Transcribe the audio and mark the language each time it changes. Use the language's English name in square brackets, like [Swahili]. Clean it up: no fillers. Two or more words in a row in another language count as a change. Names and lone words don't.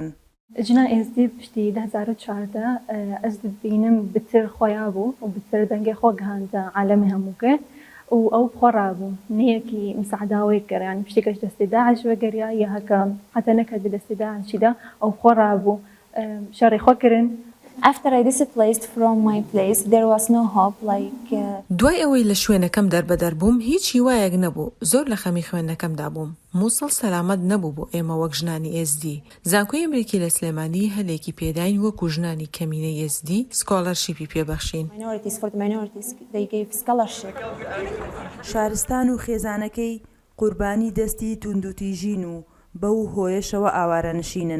[Kurdish] ژنا ئێزدی پشتی 2014 ئەس دبینم بتر خۆیا بوو و بتر دەنگی خۆ گەهاندە عالەمی هەمووکە و ئەو بخۆڕا بوو نیەکی مساعداوەی کرد ینی پشتێکەش دەستی داعش وەگەریا یا هەکە حتى نەکرد دەستی داعشیدا ئەو بخۆڕا بوو شەڕی خۆکردن. [English] After I displaced from my place, there was no hope like. [Central Kurdish] دوای ئەوەی لە شوێنەکەم دەربەدەر بووم هیچ هیوایەک نەبوو زۆر لە خەمی خوێندنەکەمدا بووم مووسڵ سەلامەت نەبوو بۆ ئێمە وەک ژنانی ئێزدی زانکۆی ئەمریکی لە سلێمانی هەلێکی پێداین وەکو ژنانی کەمینە ئێزدی سکۆلەرشیپی پێبەخشین. شارستان و خێزانەکەی قوربانی دەستی توندوتیژین و بەو هۆیشەوە ئاوارە نشینن.